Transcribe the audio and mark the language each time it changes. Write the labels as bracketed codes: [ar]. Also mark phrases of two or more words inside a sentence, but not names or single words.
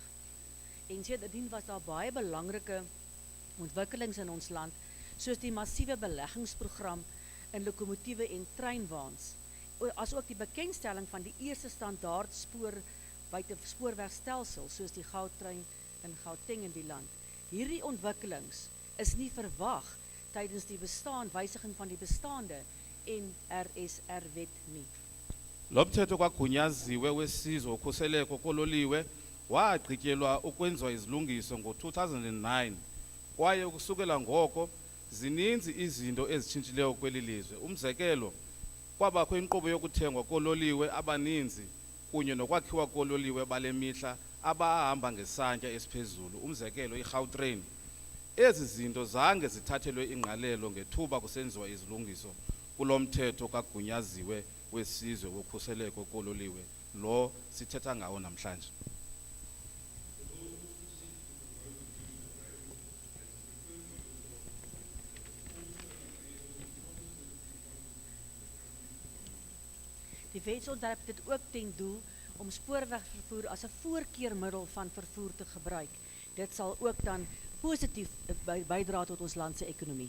[af] En sedertdien was daar baie belangrike ontwikkelings in ons land, soos die massiewe beleggingsprogram in lokomotiewe en treinwaans, asook die bekendstelling van die eerste standaard spoorwegstelsel, soos die goudtrein in Gauteng in die land. Hierdie ontwikkelings is nie verwag tydens die wysiging van die bestaande NRSR-wet nie. [xh] Lo mthetho kwagunyaziwe wesizwe ukhuseleko kololiwe wagqityelwa ukwenziwa izilungiso ngo-2009, kwaye ukusukela ngoko zininzi izinto ezitshintshileyo kweli lizwe. Umzekelo, kwabakho inkqubo yokuthengwa kololiwe abaninzi kunye nokwakhiwa kololiwe bale mihla abahamba ngesantya esiphezulu, umzekelo iGautrain. Ezi zinto zange zithathelwe ingqalelo ngethuba kusenziwa izilungiso kulo mthetho kagunyaziwe wesizwe wokhuseleko kololiwe, lo sithetha ngawo namhlanje. [af] Die wetsontwerp het ook ten doel om spoorwegvervoer as 'n voorkeurmiddel van vervoer te gebruik. Dit sal ook dan positief bydra tot ons land se ekonomie.